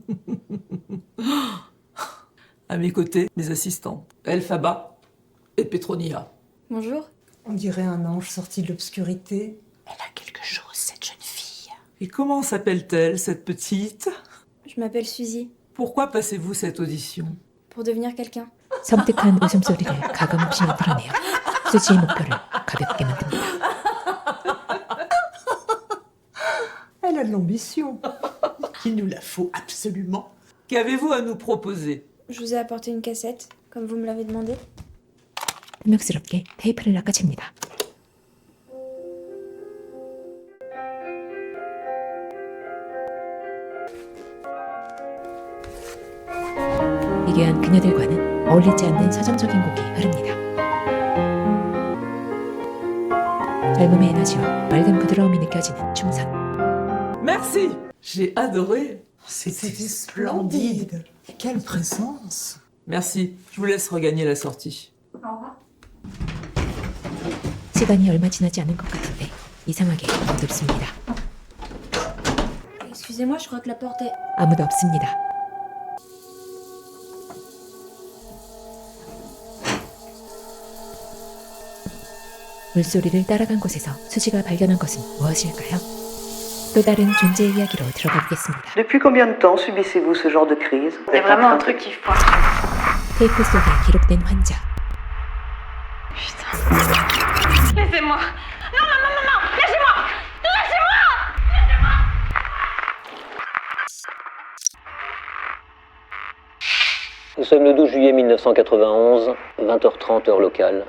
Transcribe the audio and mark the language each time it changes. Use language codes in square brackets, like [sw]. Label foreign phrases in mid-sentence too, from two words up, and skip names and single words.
[fr] À mes côtés, mes assistantes, Elphaba et Petronia. Bonjour. On dirait un ange sorti de l'obscurité. Elle a quelque chose, cette jeune fille. Et comment s'appelle-t-elle, cette petite? Je m'appelle Suzy. Pourquoi passez-vous cette audition? Pour devenir quelqu'un. [ko] 섬뜩한 웃음소리를 가감없이 드러내어 수지의 목표를 가볍게 만듭니다. [fr] Elle a de l'ambition. Il nous la faut absolument. Qu'avez-vous à nous proposer? Je vous ai apporté une cassette, comme vous me l'avez demandé. [ko] 탐욕스럽게 테이프를 낚아챕니다. 미개한 그녀들과는 어울리지 않는 서정적인 곡이 흐릅니다. 젊음의 에너지와 맑은 부드러움이 느껴지는 춤선. [fr] Merci! J'ai adoré. C'était splendide. Quelle présence. Merci. Je vous laisse regagner la sortie. [ko] 시간이 얼마 지나지 않은 것 같은데 이상하게 어둡습니다. [fr] Excusez-moi, je crois que la porte est... [ko] 아무도 없습니다. 물소리를 따라간 곳에서 수지가 발견한 것은 무엇일까요? 또 다른 존재의 이야기로 들어가 보겠습니다. [fr] Depuis combien de temps subissez-vous ce genre de crise? C'est vraiment un truc qui foire. [ko] 테이프 속에 기록된 환자. [fr] Laissez-moi. Non, non, non, non, non. Lâchez-moi. Lâchez-moi. Nous sommes le 12 juillet 1991, 20h30 heure locale.